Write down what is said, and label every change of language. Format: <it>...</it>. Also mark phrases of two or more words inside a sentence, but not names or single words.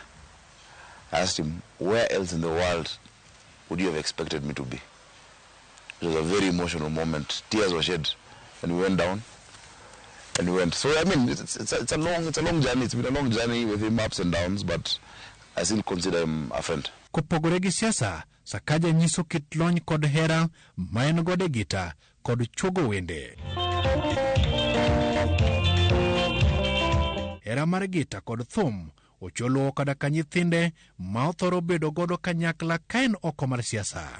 <en>I asked him, "Where else in the world would you have expected me to be?" It was a very emotional moment. Tears were shed, and we went down, and we went. So I mean, it's a long journey. It's been a long journey with him, ups and downs, but I still consider him a friend.</en> <luo>Kopogore gi siasa, Sakaja nyiso kit lony kod hera ma en gode gita kod chuogo wende. Hera mar gita kod thum ocholo kada ka nyithinde ma othoro bedo godo kanyakla ka en oko mar siasa.</luo>